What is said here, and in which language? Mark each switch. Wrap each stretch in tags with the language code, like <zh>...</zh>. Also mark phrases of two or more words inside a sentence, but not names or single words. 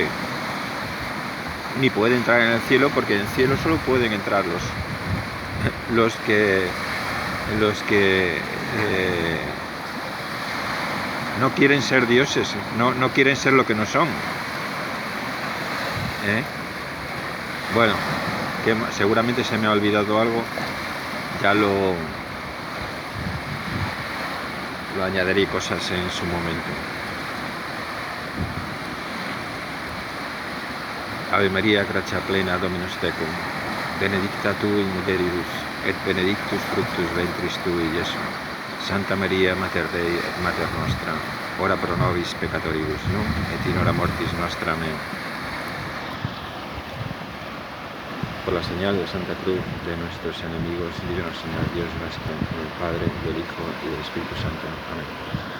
<es>Ni puede entrar en el cielo, porque en el cielo solo pueden entrar los que no quieren ser dioses, no quieren ser lo que no son. Bueno, que seguramente se me ha olvidado algo, ya lo añadiré cosas en su momento.</es> <la>Ave María, gratia plena, Dominus tecum, benedicta tu in mulieribus, et benedictus fructus ventris tui, Iesus. Santa Maria, Mater Dei, et Mater Nostra, ora pro nobis peccatoribus, nunc et in hora mortis nostra.</la> <es>Amén. Por la señal de Santa Cruz de nuestros enemigos, líbranos, Señor Dios nuestro, del Padre, del Hijo y del Espíritu Santo. Amén.</es>